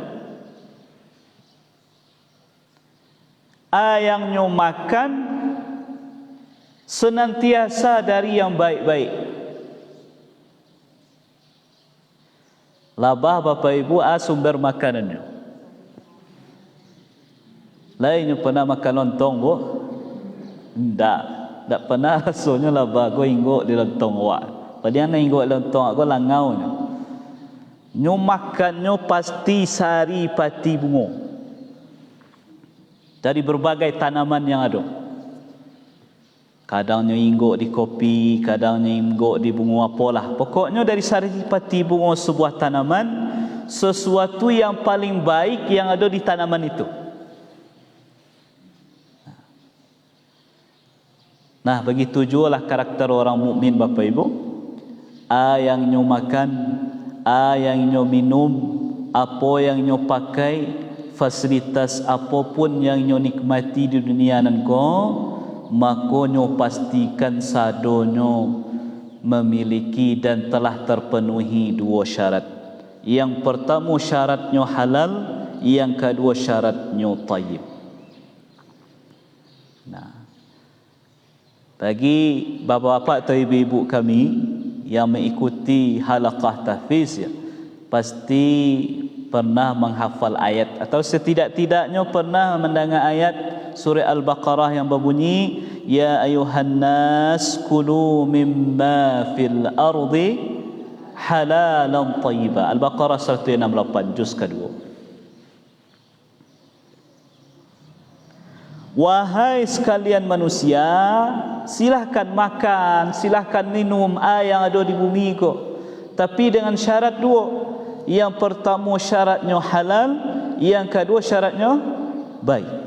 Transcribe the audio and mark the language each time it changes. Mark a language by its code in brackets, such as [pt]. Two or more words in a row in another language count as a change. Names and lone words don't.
[id] Ayangnya makan senantiasa dari yang baik-baik. Lebah Bapak Ibu sumber makanannya. Lainnya pernah makan lontong, Bu? [min] Tak pernah rasanya lebah go inggok di lontong awak. Padahal nak inggok lontong aku langau nya. [id] Nyo makannya pasti sari pati bunga. Dari berbagai tanaman yang ada. [min] Kadangnya inggok di kopi, kadangnya inggok di bunga apalah. [id] Pokoknya dari sari pati bunga sebuah tanaman, sesuatu yang paling baik yang ada di tanaman itu. Nah, begitu juga lah karakter orang mukmin Bapak Ibu. Yang nyo makan, yang nyo minum, apa yang nyo pakai, fasilitas apapun yang nyo nikmati di [min] dunia nan ko, [id] maka nyo pastikan sadonyo memiliki dan telah terpenuhi dua syarat. Yang pertama syaratnya halal, yang kedua syaratnya tayyib. Nah, bagi bapa-bapa atau ibu-ibu kami yang mengikuti halaqah tahfiz, ya, pasti pernah menghafal ayat atau setidak-tidaknya pernah mendengar ayat surah Al-Baqarah yang berbunyi, [ar] يا أيها الناس كلوا مما في الأرض حلالا طيبا. [id] Al-Baqarah 168 juz kedua. Wahai sekalian manusia, silahkan makan, silahkan minum air yang ada di bumi ko. Tapi dengan syarat dua. Yang pertama syaratnya halal, yang kedua syaratnya baik.